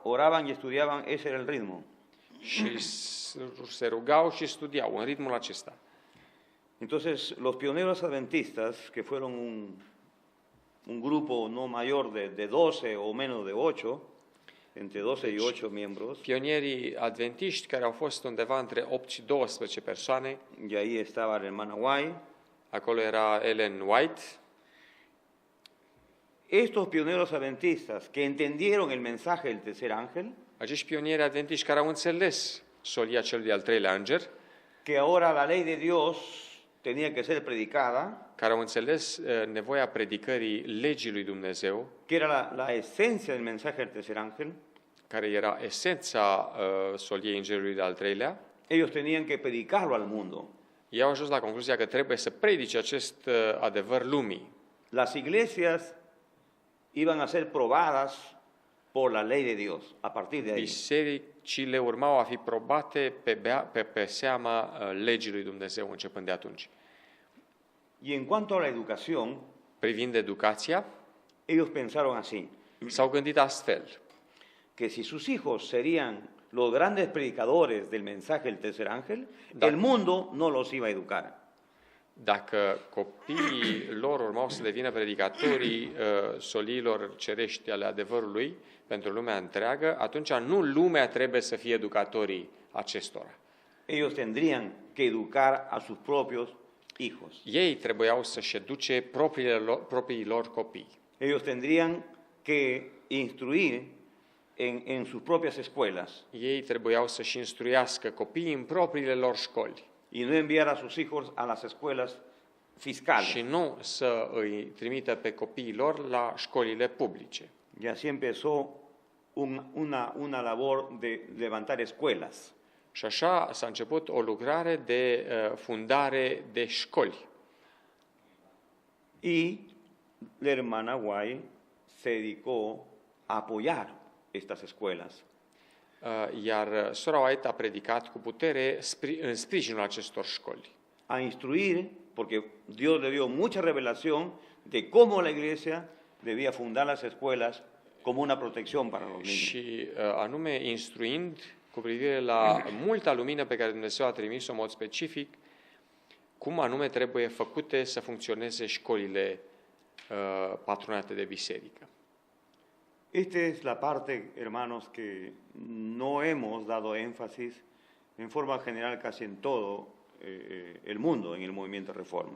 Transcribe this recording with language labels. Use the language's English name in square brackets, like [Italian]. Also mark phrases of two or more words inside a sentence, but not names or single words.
[Spanish] oraban y estudiaban, ese era el ritmo. [Romanian] și se rugau și studiau în ritmul acesta. [Spanish] Entonces, los pioneros adventistas, que fueron un grupo no mayor de 12 o menos de 8, entre 12 y 8 miembros, [Romanian] Pionierii adventiști care au fost undeva între 8 și 12 persoane, [Spanish] y ahí estaba la hermana Guay. [Romanian] acolo era Ellen White. [Spanish] Estos pioneros adventistas que entendieron el mensaje del tercer ángel, [Romanian] Acești pionieri adventiști care au înțeles solia celui de-al treilea înger, [Spanish] que ahora la ley de Dios tenía que ser predicada, [Romanian] care au înțeles nevoia predicării legii lui Dumnezeu, [Spanish] que era la esencia del mensaje del tercer ángel, [Romanian] care era esența soliei îngerului de-al treilea, [Spanish] ellos tenían que predicarlo al mundo. [Romanian] ei au ajuns la concluzia că trebuie să predice acest adevăr lumii. [Spanish] Las iglesias iban a ser probadas por la ley de Dios a partir de ahí. [Romanian] Bisericile urmau a fi probate pe seama legii lui Dumnezeu începând de atunci. [Spanish] Y en cuanto a la educación, [Romanian] Privind educația, [Spanish] ellos pensaron así, [Romanian] s-au gândit astfel, [Spanish] que si sus hijos serían los grandes predicadores del mensaje del tercer ángel, [Romanian] Da. [Spanish] el mundo no los iba a educar. [Romanian] dacă copiii lor urmau să devină predicatorii soliilor cerești ale adevărului pentru lumea întreagă, atunci nu lumea trebuie să fie educatorii acestora. [Spanish] Ellos tendrían que educar a sus propios hijos. [Romanian] Ei trebuiau să-și educe propriii lor copii. [Spanish] Ellos tendrían que instruir en sus propias escuelas [Romanian] Ei trebuiau să-și instruiască copiii în propriile lor școli [Spanish] y no enviar a sus hijos a las escuelas fiscales. [Romanian] și nu să îi trimită pe copiii lor la școlile publice. [Spanish] Y así empezó una labor de levantar escuelas. [Romanian] Și așa s-a început o lucrare de fundare de școli. [Spanish] Y la hermana Guay se dedicó a apoyar estas escuelas. [Romanian] Iar sora White a predicat cu putere în sprijinul acestor școli. [Spanish] A instruir, porque Dios le dio mucha revelación de cómo la iglesia debía fundar las escuelas como una protección para los niños. [Romanian] Și anume instruind cu privire la multa lumină pe care Dumnezeu a trimis-o în mod specific, cum anume trebuie făcute să funcționeze școlile patronate de biserică. [Spanish] Esta es la parte, hermanos, que no hemos dado énfasis en forma general casi en todo el mundo, en el movimiento Reforma.